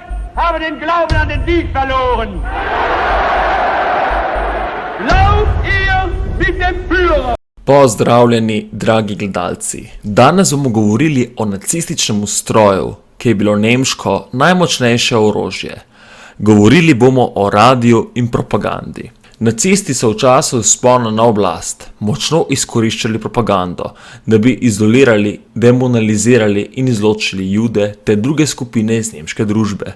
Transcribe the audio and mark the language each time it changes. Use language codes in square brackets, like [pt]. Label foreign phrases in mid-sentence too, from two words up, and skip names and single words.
[de] habe den Glauben an den Sieg verloren. Lauft ihr mit dem Führer! [sl] Pozdravljeni, dragi gledalci. Danes bomo govorili o nacističnem ustroju, ki je bilo nemško najmočnejše orožje. Govorili bomo o radiju in propagandi. Nacisti so v času vzpona na oblast močno izkoriščali propagando, da bi izolirali, demonalizirali in izločili Jude te druge skupine iz nemške družbe.